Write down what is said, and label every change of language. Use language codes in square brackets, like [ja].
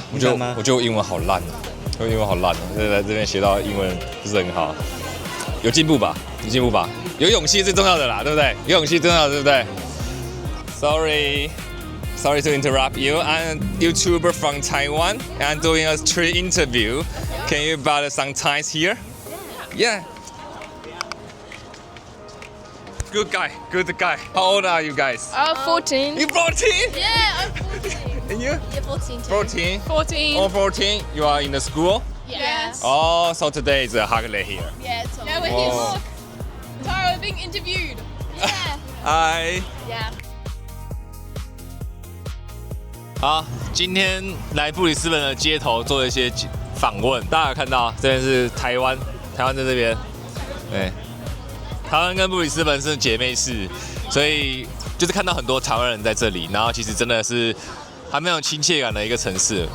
[zh] 我觉得我英文好烂啊，我英文好烂啊！在这邊學到英文不是很好，有進步吧？有勇氣最重要的啦，對不對？有勇氣最重要的，對不對 ？ [en] Sorry to interrupt you. I'm a YouTuber from Taiwan. I'm doing a street interview. Can you buy some ties here? Yeah. Good guy. How old are you guys? 14. You 14? Yeah, I'm 14. And you? Yeah, 14 too. 14? 14. Oh, 14. You are in the school? Yes. Oh, so today is a holiday here. Yeah, it's no, we're Whoa. here. Tara, we're being interviewed. Yeah. Hi. Yeah. [zh] 好，今天來布里斯本的街頭做了一些訪問，大家有看到這邊是台灣在這邊，對，台灣跟布里斯本是姐妹市，所以就是看到很多台灣人在這裡，然後其實真的是還蠻有親切感的一個城市。